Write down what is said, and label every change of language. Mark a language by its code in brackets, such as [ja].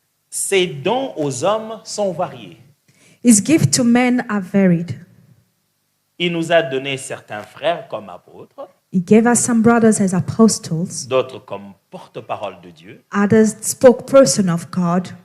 [fr] Ses dons aux hommes sont variés. [en] His gift to men are varied. [fr] Il nous a donné certains frères comme apôtres, [en] He gave us some brothers as apostles, [fr] d'autres comme porte-parole de Dieu, [en] others spokesperson of God,